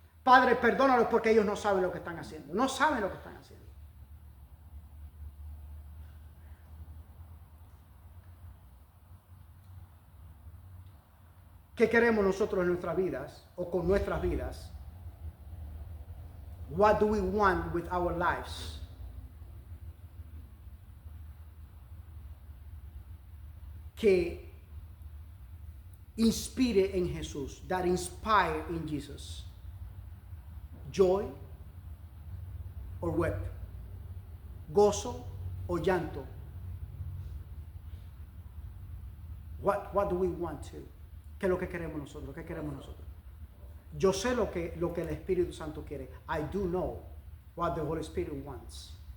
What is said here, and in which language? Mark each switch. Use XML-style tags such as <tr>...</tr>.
<es>Padre, perdónalos porque ellos no saben lo que están haciendo. No saben lo que están haciendo. ¿Qué queremos nosotros en nuestras vidas o con nuestras vidas?</es> <en>What do we want with our lives?</en> <es>Que inspire en Jesús,</es> <en>that inspire in Jesus. Joy or wept,</en> <es>gozo o llanto.</es> <en>What do we want to?</en> <es>¿Qué es lo que queremos nosotros? ¿Qué queremos nosotros? Yo sé lo que el Espíritu Santo quiere.</es> <en>I do know what the Holy Spirit wants.</en>